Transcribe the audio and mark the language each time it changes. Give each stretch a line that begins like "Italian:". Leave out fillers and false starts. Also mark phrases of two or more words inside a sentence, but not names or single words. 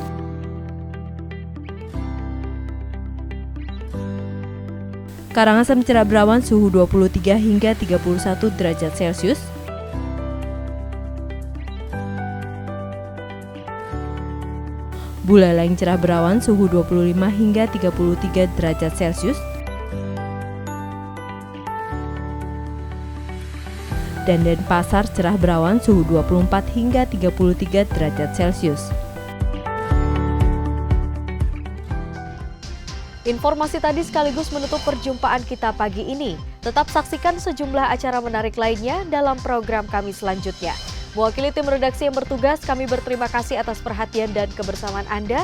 Indonesian: Karangasem cerah berawan suhu 23 hingga 31 derajat Celcius. Buleleng cerah berawan suhu 25 hingga 33 derajat Celcius. Dan Denpasar cerah berawan suhu 24 hingga 33 derajat Celcius. Informasi tadi sekaligus menutup perjumpaan kita pagi ini. Tetap saksikan sejumlah acara menarik lainnya dalam program kami selanjutnya. Mewakili tim redaksi yang bertugas, kami berterima kasih atas perhatian dan kebersamaan Anda.